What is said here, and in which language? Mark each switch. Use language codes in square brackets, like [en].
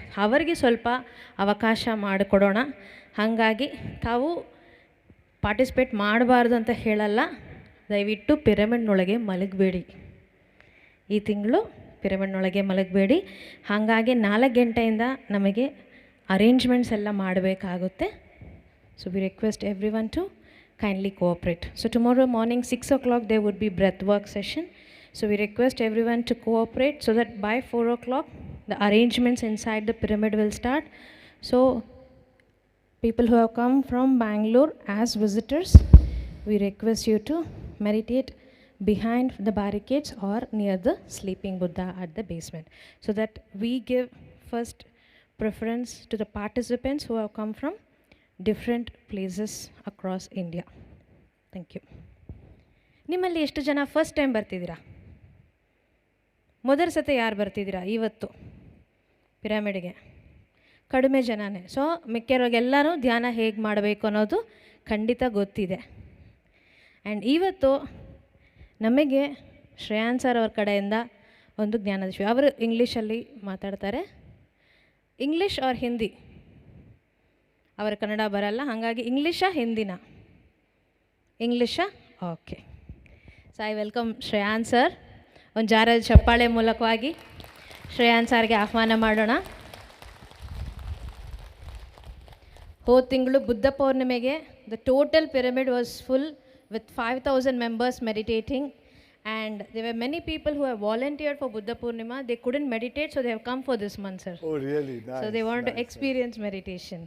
[kn] ಅವರಿಗೆ ಸ್ವಲ್ಪ ಅವಕಾಶ ಮಾಡಿಕೊಡೋಣ. ಹಾಗಾಗಿ ತಾವು ಪಾರ್ಟಿಸಿಪೇಟ್ ಮಾಡಬಾರ್ದು ಅಂತ ಹೇಳಲ್ಲ. ದಯವಿಟ್ಟು ಪಿರಮಿಡ್ನೊಳಗೆ ಮಲಗಬೇಡಿ. ಈ ತಿಂಗಳು ಪಿರಮಿಡ್ನೊಳಗೆ ಮಲಗಬೇಡಿ. ಹಾಗಾಗಿ 4 ಗಂಟೆಯಿಂದ ನಮಗೆ ಅರೇಂಜ್ಮೆಂಟ್ಸ್ ಎಲ್ಲ ಮಾಡಬೇಕಾಗುತ್ತೆ. [en] So we request everyone to kindly cooperate. So tomorrow morning 6 o'clock there would be breath work session. So we request everyone to cooperate so that by 4 o'clock the arrangements inside the pyramid will start. So people who have come from Bangalore as visitors, we request you to meditate behind the barricades or near the sleeping Buddha at the basement, so that we give first preference to the participants who have come from different places across India. Thank you. [kn] ನಿಮ್ಮಲ್ಲಿ ಎಷ್ಟು ಜನ first time ಬರ್ತಿದ್ದೀರಾ? ಮೊದಲ ಸತಿ ಯಾರು ಬರ್ತಿದ್ದೀರಾ ಇವತ್ತು ಪಿರಾಮಿಡ್ಗೆ? ಕಡಿಮೆ ಜನನೇ. So ಮಿಕ್ಕಿರೋಗೆಲ್ಲರೂ ಧ್ಯಾನ ಹೇಗೆ ಮಾಡಬೇಕು ಅನ್ನೋದು ಖಂಡಿತ ಗೊತ್ತಿದೆ. ಆ್ಯಂಡ್ ಇವತ್ತು ನಮಗೆ ಶ್ರೇಯಾನ್ಸ್ ಸರ್ ಅವ್ರ ಕಡೆಯಿಂದ ಒಂದು ಜ್ಞಾನದ ಶಿಬಿರ. ಅವರು ಇಂಗ್ಲೀಷಲ್ಲಿ ಮಾತಾಡ್ತಾರೆ. English R Hindi? ಅವರ ಕನ್ನಡ ಬರಲ್ಲ. ಹಾಗಾಗಿ ಇಂಗ್ಲೀಷಾ ಹಿಂದಿನ? ಇಂಗ್ಲೀಷಾ? Okay. [en] So I welcome Shreyans sir. [kn] ಒಂದು ಜಾರದ ಚಪ್ಪಾಳೆ ಮೂಲಕವಾಗಿ ಶ್ರೇಯಾನ್ಸ್ ಸರ್ಗೆ ಆಹ್ವಾನ ಮಾಡೋಣ. ಹೋದ ತಿಂಗಳು Buddha ಪೌರ್ಣಿಮೆಗೆ [en] The total pyramid was full with 5,000 members meditating, and there were many people who have volunteered for Buddha Purnima. They couldn't meditate, so they have come for this month, sir. Oh, really? Nice. So they want to experience meditation.